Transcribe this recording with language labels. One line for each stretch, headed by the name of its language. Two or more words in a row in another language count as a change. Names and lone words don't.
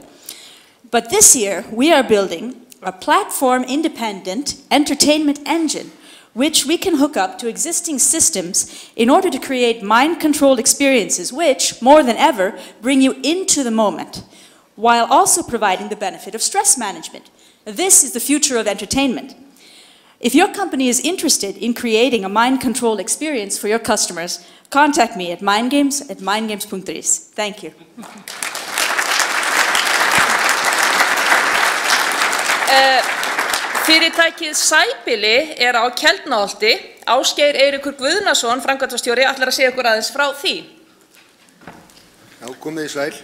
English: But this year, we are building a platform-independent entertainment engine which we can hook up to existing systems in order to create mind-controlled experiences which, more than ever, bring you into the moment, while also providing the benefit of stress management. This is the future of entertainment. If your company is interested in creating a mind-controlled experience for your customers, contact me at mindgames@mindgames.is. Thank you.
Icelandic: Fyrirtækið Sæbýli á Keldnaholti. Ásgeir Eiríkur Guðnason, framkvæmdastjóri, ætlar að segja okkur aðeins frá því. Já, komið í sæl.